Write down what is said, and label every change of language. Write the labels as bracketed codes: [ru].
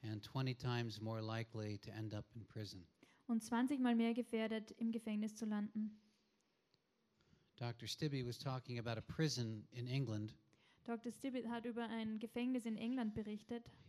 [en] And 20 times more likely to end up in prison. [de] Und 20-mal mehr gefährdet, im Gefängnis zu landen. [en] Dr. Stibbe was talking about a prison in England. [de] Dr. Stibbe hat über ein Gefängnis in England berichtet.